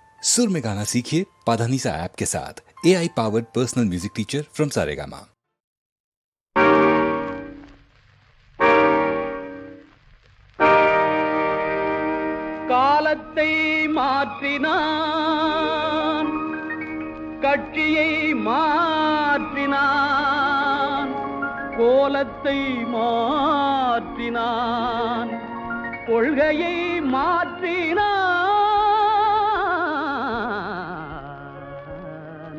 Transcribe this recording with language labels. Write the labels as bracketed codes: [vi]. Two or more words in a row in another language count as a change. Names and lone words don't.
[hi] सुर में गाना सीखिए पाधानीसा ऐप के साथ। [en] AI powered personal music teacher from Saregama. [ta] காலத்தை மாற்றினான், கட்சியை மாற்றினான், கோலத்தை மாற்றினான், கொள்கையை மாற்றினான்.